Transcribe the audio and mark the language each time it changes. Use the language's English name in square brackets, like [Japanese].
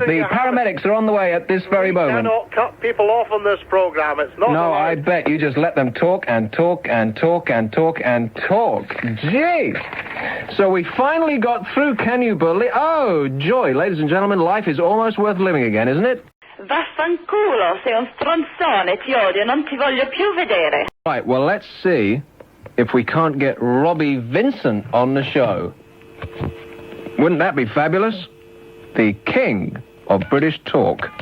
[English] The paramedics are on the way at this very moment. You cannot cut people off on this program. It's not No, allowed. I bet you just let them talk and talk and talk and talk and talk. Gee! So we finally got through, can you believe? Oh, joy. Ladies and gentlemen, life is almost worth living again, isn't it? [Italian] Vaffanculo, sei un stronzone, ti odio, non ti voglio più vedere. [English] Right, well, let's see if we can't get Robbie Vincent on the show. Wouldn't that be fabulous? The king of British talk.